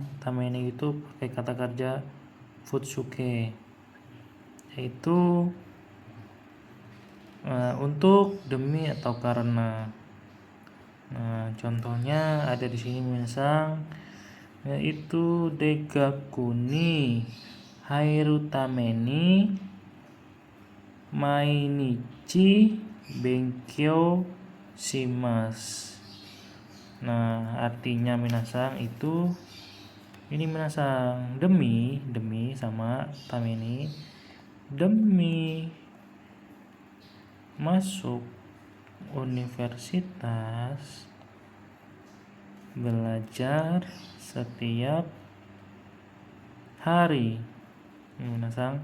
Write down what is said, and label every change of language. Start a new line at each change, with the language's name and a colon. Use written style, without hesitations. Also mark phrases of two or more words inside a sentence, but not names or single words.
Indonesian: Tameni itu pakai kata kerja futsuke, yaitu untuk, demi atau karena. Nah, contohnya ada di sini minasang, yaitu
Japanese: 大学に入るために毎日勉強します.
Indonesian: Nah, artinya minasang itu ini minasang, demi sama tameni, demi masuk universitas, belajar setiap hari minasang.